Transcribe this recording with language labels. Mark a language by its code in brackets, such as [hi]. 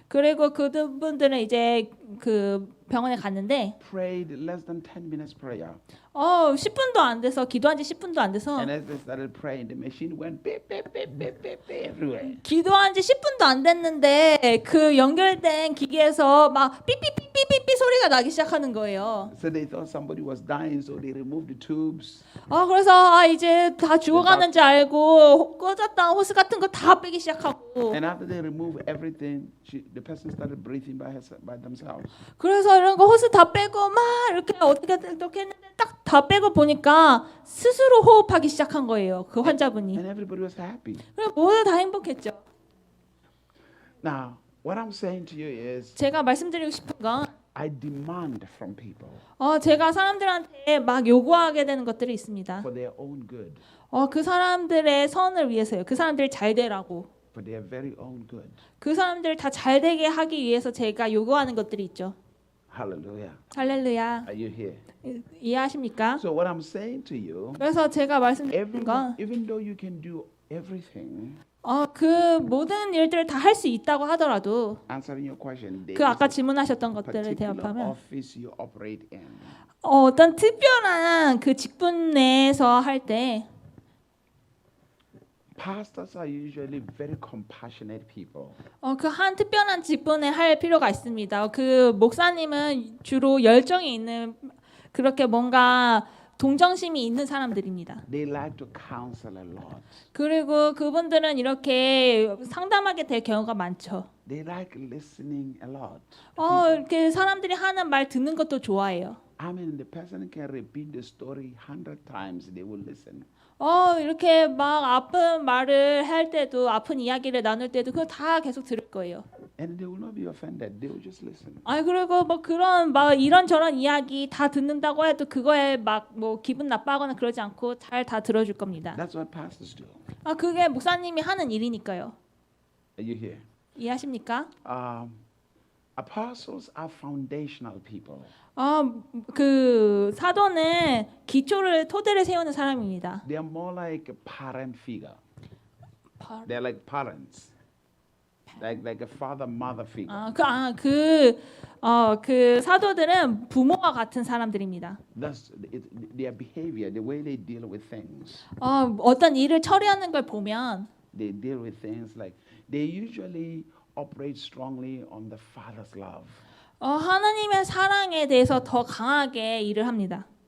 [ko] 그리고 그분들은 이제 그 병원에 갔는데 [en] Prayed less than 10 minutes prayer. [ko] 10분도 안 돼서 기도한 지 10분도 안 돼서 [en] And as they started praying, the machine went beep beep beep beep beep beep everywhere. [ko] 기도한 지 10분도 안 됐는데 그 연결된 기기에서 막 삐삐삐삐삐삐 소리가 나기 시작하는 거예요. [en] So they thought somebody was dying, so they removed the tubes. [ko] 그래서 이제 다 죽어가는 줄 알고 꺼졌던 호스 같은 거 다 빼기 시작하고. [en] And after they removed everything, the person started breathing by themselves. [ko] 그래서 이런 거 호스 다 빼고 막 이렇게 어떻게 했는데 딱 다 빼고 보니까 스스로 호흡하기 시작한 거예요. 그 환자분이. [en] And everybody was happy. [ko] 그래서 모두 다 행복했죠. [en] Now, what I'm saying to you is, [ko] 제가 말씀드리고 싶은 건 [en] I demand from people [ko] 제가 사람들한테 막 요구하게 되는 것들이 있습니다. [en] for their own good, [ko] 그 사람들의 선을 위해서요. 그 사람들이 잘 되라고. [en] for their very own good. [ko] 그 사람들 다 잘 되게 하기 위해서 제가 요구하는 것들이 있죠. [en] Hallelujah. [ko] 할렐루야. [en] Are you here? [ko] 이해하십니까? [en] So what I'm saying to you, [ko] 그래서 제가 말씀드리는 건 [en] even though you can do everything, [ko] 그 모든 일들을 다 할 수 있다고 하더라도 [en] answering your question, there [ko] 그 아까 [en] is [ko] 질문하셨던 [en] a [ko] 것들을 [en] particular [ko] 대답하면 [en] office you operate in. [ko] 어떤 특별한 그 직분 내에서 할 때 [en] Pastors are usually very compassionate people. [ko] 그 한 특별한 직분에 할 필요가 있습니다. 그 목사님은 주로 열정이 있는 그렇게 뭔가 동정심이 있는 사람들입니다. [en] They like to counsel a lot. [ko] 그리고 그분들은 이렇게 상담하게 될 경우가 많죠. [en] They like listening a lot. [ko] 이렇게 사람들이 하는 말 듣는 것도 좋아해요. [en] I mean, the person can repeat the story 100 times. They will listen. [ko] 이렇게 막 아픈 말을 할 때도 아픈 이야기를 나눌 때도 그거 다 계속 들을 거예요. [en] And they will not be offended. They will just listen. [ko] 그리고 뭐 그런 막 이런저런 이야기 다 듣는다고 해도 그거에 막 뭐 기분 나빠하거나 그러지 않고 잘 다 들어줄 겁니다. [en] That's what pastors do. [ko] 그게 목사님이 하는 일이니까요. [en] Are you here? [ko] 이해하십니까? [en] Apostles are foundational people. [ko] 그 사도는 기초를 토대를 세우는 사람입니다. [en] They are more like a parent figure. They're like parents. Like a father, mother figure. [ko] 그 사도들은 부모와 같은 사람들입니다. [en] Thus, their behavior, the way they deal with things. [ko] 어떤 일을 처리하는 걸 보면 [en] They deal with things like they usually operate strongly on the Father's love. [ko] 하나님의 사랑에 대해서 더 강하게 일을 합니다.